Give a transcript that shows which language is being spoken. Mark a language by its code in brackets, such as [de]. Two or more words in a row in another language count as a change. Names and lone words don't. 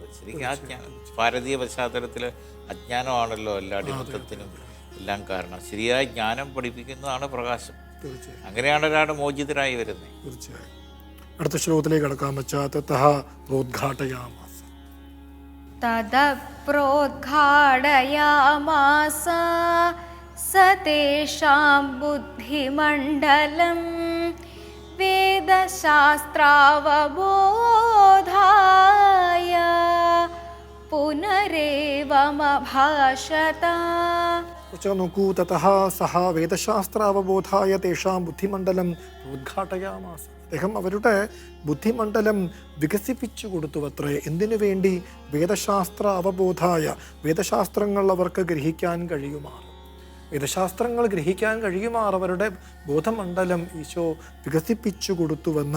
[ml] ശരിക്കും ആ ഭാരതീയ പശ്ചാത്തലത്തിൽ അജ്ഞാനമാണല്ലോ എല്ലാ അടിമത്തത്തിനും എല്ലാം കാരണം. ശരിയായ ജ്ഞാനം പഠിപ്പിക്കുന്നതാണ് പ്രകാശം. അങ്ങനെയാണ് ഒരാൾ മോചിതരായി വരുന്നത്. തീർച്ചയായും. അടുത്ത ശ്ലോകത്തിലേക്ക് കടക്കാൻ വെച്ചാൽ പ്രോദ്ഘാടയാമാസ. [sa] तदप्रोद्घाटयामास स तेषां बुद्धिमण्डलं वेदशास्त्रावबोधाय पुनरेवमभाषत. നോക്കൂ, തതഃ സഹ വേദശാസ്ത്ര അവബോധായ തേഷാം ബുദ്ധിമണ്ഡലം ഉദ്ഘാടയാമാസ. [ml] അദ്ദേഹം അവരുടെ ബുദ്ധിമണ്ഡലം വികസിപ്പിച്ചു കൊടുത്തുവത്രേ. എന്തിനു വേണ്ടി? [sa] വേദശാസ്ത്ര അവബോധായ, [ml] വേദശാസ്ത്രങ്ങൾ അവർക്ക് ഗ്രഹിക്കാൻ കഴിയുമാറ്, വേദശാസ്ത്രങ്ങൾ ഗ്രഹിക്കാൻ കഴിയുമാറ് അവരുടെ ബോധമണ്ഡലം ഈശോ വികസിപ്പിച്ചു കൊടുത്തുവെന്ന്.